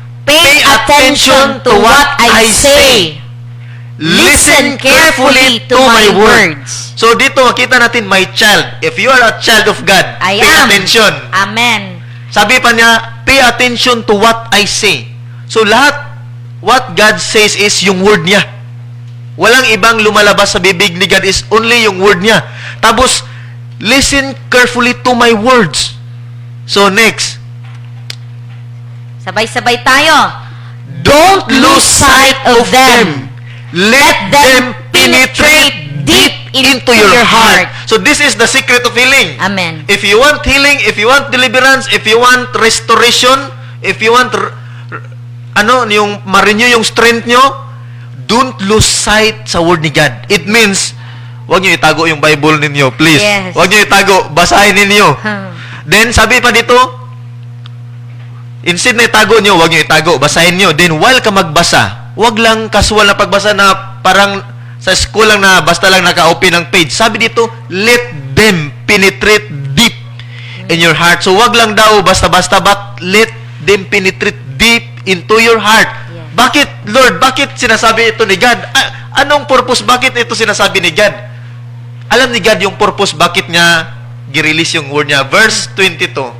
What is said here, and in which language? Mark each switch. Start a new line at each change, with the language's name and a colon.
English: pay attention to what I say. Listen carefully to my words.
Filipino: So dito makita natin,
English: my child. If you are a child of God, I pay am. attention. Amen. Sabi pa niya, pay attention to what I say. So lahat, what God says is yung word niya.
Filipino: Walang ibang lumalabas sa bibig ni God, is only yung word niya. Tapos, listen carefully to my words.
English: So next,
Filipino: Sabay-sabay tayo.
English: don't lose sight of them. Let them penetrate deep into your heart. So this is the secret of healing. Amen. If you want healing, if you want deliverance, if you want restoration, if you want yung ma-renew yung strength nyo, don't lose sight sa word ni God.
Filipino: It means, huwag nyo itago yung Bible ninyo, please.
English: Yes.
Filipino: Huwag nyo itago, basahin ninyo. Then, sabi pa dito, instead na itago nyo, huwag nyo itago, basahin nyo. Then, while ka magbasa, huwag lang casual na pagbasa na parang sa school lang na basta lang naka-open ng page.
English: Sabi dito, let them penetrate deep in your heart.
Filipino: So, wag lang daw basta-basta,
English: but let them penetrate deep into your heart. Yeah.
Filipino: Bakit, Lord? Bakit sinasabi ito ni God? Anong purpose? Bakit ito sinasabi ni God? Alam ni God yung purpose, bakit niya gi-release yung word niya. Verse 22.